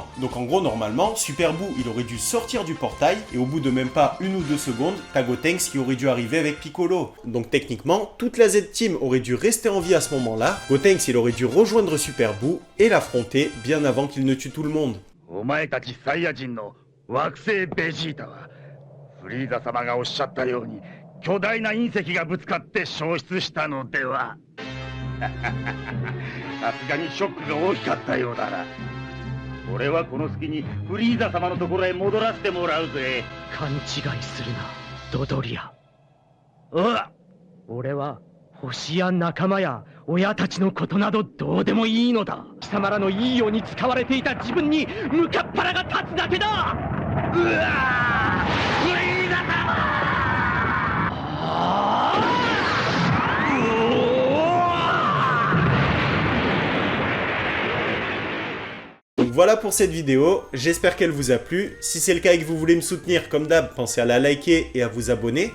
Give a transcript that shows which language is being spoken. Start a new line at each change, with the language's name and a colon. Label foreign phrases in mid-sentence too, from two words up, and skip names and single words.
French: Donc en gros normalement, Super Boo il aurait dû sortir du portail et au bout de même pas 1 ou 2 secondes, t'as Gotenks qui aurait dû arriver avec Piccolo. Donc techniquement, toute la Z-Team aurait dû rester en vie à ce moment-là, Gotenks il aurait dû rejoindre Super Boo et l'affronter bien avant qu'il ne tue tout le monde.
Japanese: お前たちサイヤ人の惑星ベジータはフリーザ様がおっしゃったように巨大な隕石がぶつかって消失したのではさすがにショックが大きかったようだな。俺はこの隙にフリーザ様のところへ戻らせてもらうぜ。勘違いするな、ドドリア。俺は星や仲間や親たちのことなどどうでもいいのだ。貴様らのいいように使われていた自分に向かっ腹が立つだけだ。フリーザ様
French: Donc voilà pour cette vidéo, j'espère qu'elle vous a plu. Si c'est le cas et que vous voulez me soutenir, comme d'hab, pensez à la liker et à vous abonner.